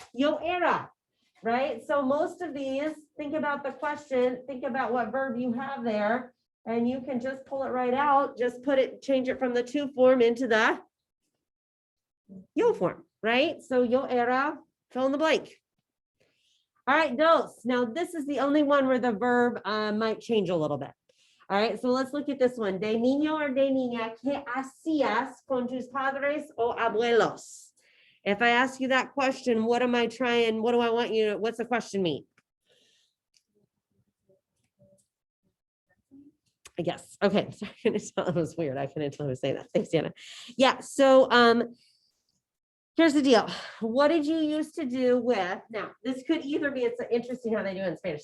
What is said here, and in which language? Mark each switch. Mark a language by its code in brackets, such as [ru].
[en] Yo era, right? So most of these, think about the question, think about what verb you have there, and you can just pull it right out, just put it, change it from the to form into the yo form, right? So yo era, fill in the blank. All right, dos. Now this is the only one where the verb might change a little bit. All right, so let's look at this one. [es] De niño or de niña, ¿qué hacías con tus padres o abuelos? [en] If I ask you that question, what am I trying? What do I want you to, what's the question mean? Yes. Okay. Sorry, I couldn't tell. It was weird. I couldn't tell who was saying that. Thanks, Anna. Yeah. So here's the deal. What did you used to do with, now this could either be, it's interesting how they do it in Spanish.